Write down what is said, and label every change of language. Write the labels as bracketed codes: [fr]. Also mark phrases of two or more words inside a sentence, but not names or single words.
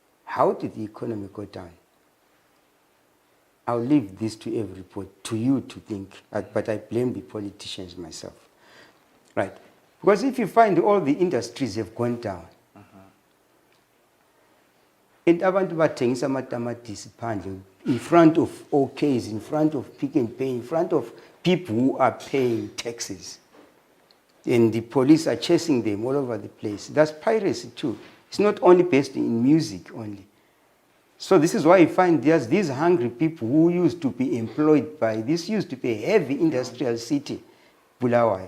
[en] How did the economy go down? I'll leave this to to you to think, but I blame the politicians myself. Right? Because if you find all the industries have gone down, and [nd] abantu bathengisa amatamatisi phandle [en] in front of OKs, in front of Pick and Pay, in front of people who are paying taxes. And the police are chasing them all over the place. That's piracy too. It's not only based in music only. So this is why you find there's these hungry people who used to be employed by, this used to be a heavy industrial city, Bulawayo.